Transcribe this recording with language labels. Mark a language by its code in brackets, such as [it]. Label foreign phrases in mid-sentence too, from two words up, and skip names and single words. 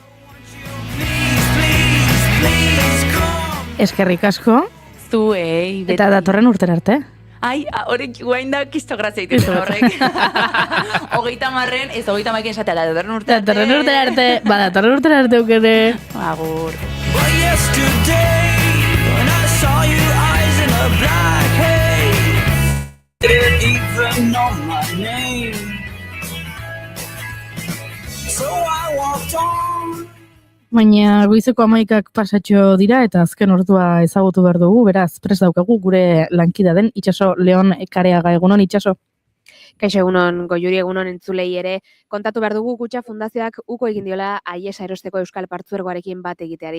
[eu] Eskerrik asko. Zuei. Eta datorren urtera arte. Ai, horrek guain da kisto grazia itezen horrek. 30 ez 30 esatea da datorren urtera arte. Datorren urtera arte. Datorren urtera arte aukene. Agur. [en] Well, yesterday, when I saw your eyes in a black haze, didn't even know my name. So I walked on. [eu] Baina goizeko 11ak pasatxo dira eta azken ordua ezagutu behar dugu, beraz, prest daukagu gure lankida den Itxaso Leon Kareaga. Egunon, Itxaso? Kaixo egunon, Goiuri egunon entzulei ere, kontatu behar dugu Kutxa Fundazioak uko egin diola Aiesa erosteko Euskal Partzuergoarekin bat egiteari.